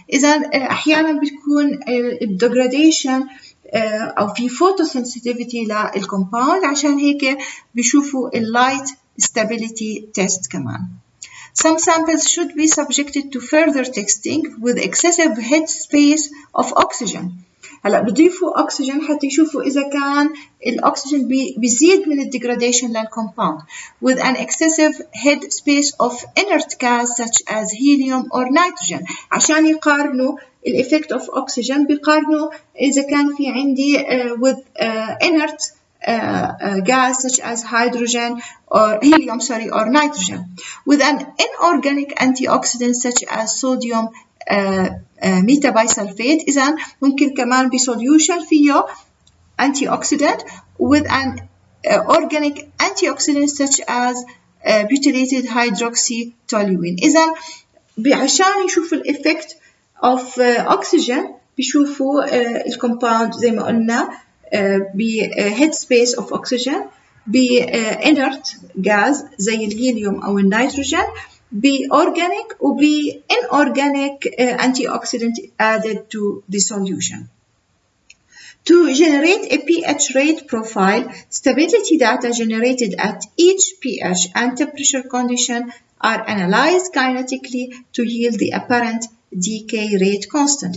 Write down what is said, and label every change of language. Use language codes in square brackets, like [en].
[ar] إذا أحيانا بتكون الديجراديشن أو في photosensitivity للكومباوند عشان هيك بيشوفوا اللايت stability test كمان. [en] Some samples should be subjected to further testing with excessive headspace of oxygen. [ar] هلا بضيفوا أكسجين حتى يشوفوا إذا كان الأكسجين بيزيد من الديجراديشن للكومباوند [en] with an excessive head space of inert gas such as helium or nitrogen [ar] عشان يقارنوا الإفكت [en] of oxygen [ar] بيقارنوا إذا كان في عندي [en] with inert gas such as hydrogen or helium or nitrogen with an inorganic antioxidant such as sodium metabisulfate. [ar] إذا ممكن كمان بسوليوشن فيه [en] antioxidant with an organic antioxidant such as butylated hydroxytoluene. [ar] إذا عشان يشوفوا الإفكت [en] of oxygen [ar] بيشوفوا الكومباوند زي ما قلنا بhead space of oxygen بinert gas زي الهيليوم أو النيتروجين بorganic وب [en] inorganic antioxidant added to the solution. To generate a pH rate profile, stability data generated at each pH and temperature condition are analyzed kinetically to yield the apparent decay rate constant.